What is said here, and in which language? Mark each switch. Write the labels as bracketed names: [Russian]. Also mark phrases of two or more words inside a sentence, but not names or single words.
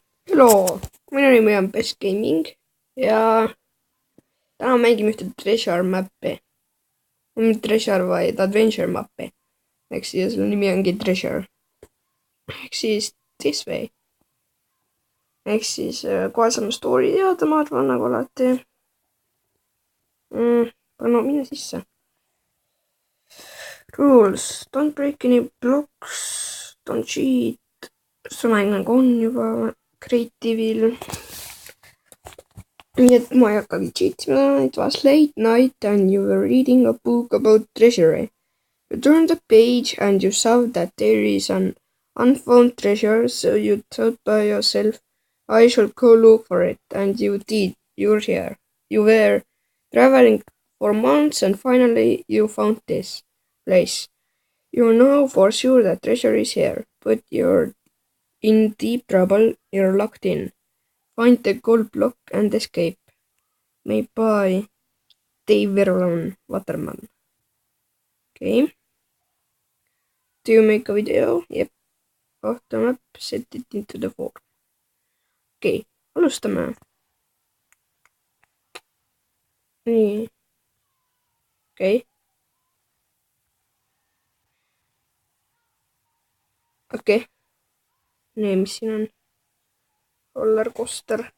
[Estonian] Hello, minu nimi on Best Gaming ja täna mängime ühte [English] treasure map'i. [Estonian] Mitte treasure, vaid [English] adventure map'i. [Estonian] Ehk siis selle nimi ongi treasure. Ehk siis [English] this way. [Estonian] Ehk siis kohe saame story teada, ma arvan, nagu alati. No mine sisse. [English] Rules. Don't break any blocks. Don't cheat. [Estonian] See mäng nagu on juba creative'il. Nii et ma ei hakkagi cheatima. [English] It was late night and you were reading a book about treasury. You turned the page and you saw that there is an unfound treasure, so you thought by yourself, I should go look for it. And you did. You're here. You were traveling for months and finally you found this place. You know for sure that treasure is here, but you're in deep trouble. You're locked in. Find the gold block and escape. Made by Dave Verlon Waterman. Okay. Do you make a video? Yep. Off the map, set it into the form. [Estonian] Okay, alustame. Nii. Okei. Okei. Nii, mis siin on? Rollercoaster.